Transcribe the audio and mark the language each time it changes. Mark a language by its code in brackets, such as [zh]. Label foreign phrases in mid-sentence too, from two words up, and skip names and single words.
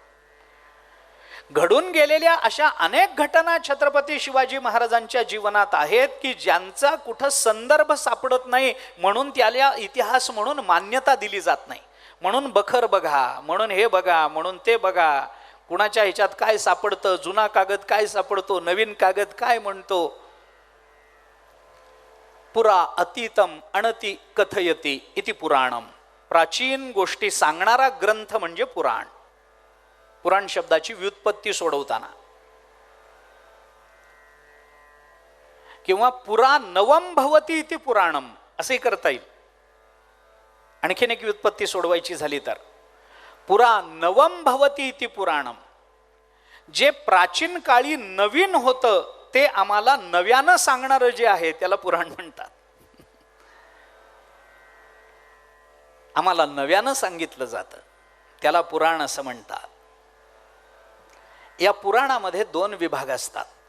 [mr] घडून गेलेल्या अशा अनेक घटना छत्रपती शिवाजी महाराजांच्या जीवनात आहेत की ज्यांचा कुठं संदर्भ सापडत नाही, म्हणून त्याला इतिहास म्हणून मान्यता दिली जात नाही. म्हणून बखर बघा, म्हणून हे बघा, म्हणून ते बघा, कुणाच्या ह्याच्यात काय सापडतं, जुना कागद काय सापडतो, नवीन कागद काय म्हणतो. [sa] पुरा अतीतम अणती कथयती इति पुराणम. [mr] प्राचीन गोष्टी सांगणारा ग्रंथ म्हणजे पुराण. पुराण शब्दाची व्युत्पत्ती सोडवताना, किंवा [sa] पुरा नवम भवती इति पुराणम [mr] असे करता येईल. आणखीन एक व्युत्पत्ती सोडवायची झाली तर [sa] पुरा नवम भवती इति पुराणम, [mr] जे प्राचीन काळी नवीन होतं ते आम्हाला नव्यानं सांगणारं जे आहे त्याला पुराण म्हणतात. आम्हाला नव्यानं सांगितलं जातं त्याला पुराण असं म्हणतात. या पुराणामध्ये दोन विभाग असतात.